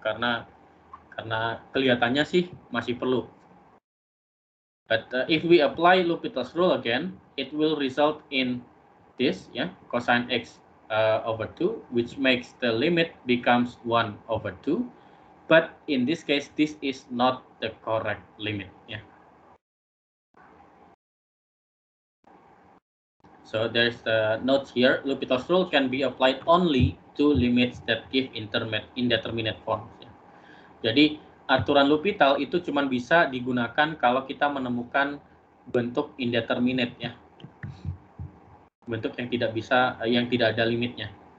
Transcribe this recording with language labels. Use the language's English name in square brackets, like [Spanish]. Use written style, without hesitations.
[Indonesian] Karena kelihatannya sih masih perlu. [English] But if we apply Lupita's rule again, it will result in this, yeah, cosine x over 2, which makes the limit becomes 1 over 2. But in this case, this is not the correct limit. Yeah. So there's the note here. Lupita's rule can be applied only to limits that give indeterminate forms. [Indonesian] Ya. Jadi aturan L'Hopital itu cuma bisa digunakan kalau kita menemukan bentuk indeterminate, ya, bentuk yang tidak ada limitnya.